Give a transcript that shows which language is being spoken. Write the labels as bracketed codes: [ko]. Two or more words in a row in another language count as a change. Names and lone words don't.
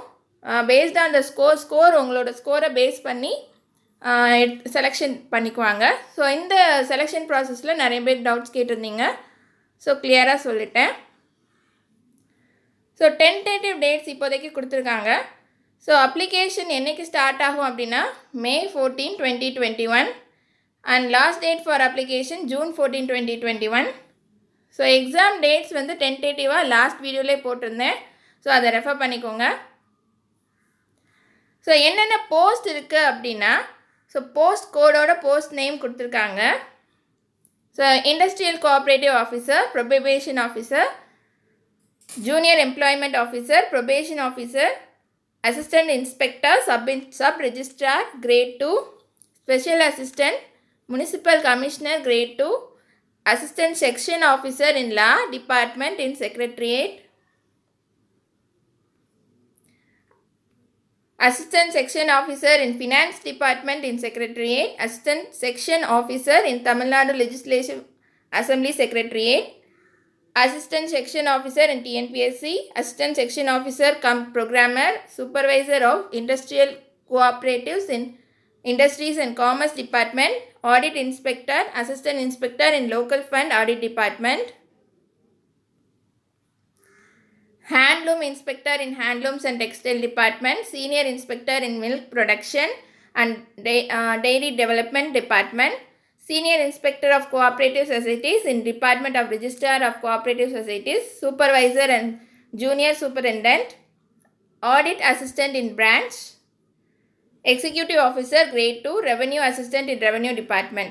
[en] based on the score [ta] உங்களோட ஸ்கோரை பேஸ் பண்ணி செலெக்ஷன் பண்ணிக்குவாங்க. ஸோ இந்த [en] selection process [ta] நிறைய பேர் டவுட்ஸ் கேட்டிருந்தீங்க. ஸோ கிளியராக சொல்லிட்டேன். ஸோ [en] tentative dates [ta] இப்போதைக்கு கொடுத்துருக்காங்க. ஸோ அப்ளிகேஷன் என்றைக்கு ஸ்டார்ட் ஆகும் அப்படின்னா, [en] May 14, 2021 and last date for application June 14, 2021. [ta] ஸோ [en] exam dates [ta] வந்து டென்டேட்டிவாக [en] last video [ta] போட்டிருந்தேன். ஸோ அதை ரெஃபர் பண்ணிக்கோங்க. ஸோ என்னென்ன போஸ்ட் இருக்குது அப்படின்னா, ஸோ [en] post code post name [ta] கொடுத்துருக்காங்க. [en] ஸோ Industrial Cooperative Officer, Probation Officer, Junior Employment Officer, Probation Officer, Assistant Inspector, Sub Registrar Grade 2, Special Assistant, Municipal Commissioner Grade 2, Assistant Section Officer in Law Department in Secretariat, Assistant Section Officer in Finance Department in Secretariat, Assistant Section Officer in Tamil Nadu Legislative Assembly Secretariat, Assistant Section Officer in TNPSC, Assistant Section Officer cum Programmer, Supervisor of Industrial Cooperatives in Industries and Commerce Department, Audit Inspector, Assistant Inspector in Local Fund Audit Department, Handloom Inspector in Handlooms and Textile Department, Senior Inspector in Milk Production and Dairy Development Department, Senior Inspector of Cooperative Societies in Department of Registrar of Cooperative Societies, Supervisor and Junior Superintendent, Audit Assistant in Branch, Executive Officer Grade 2, Revenue Assistant in Revenue Department.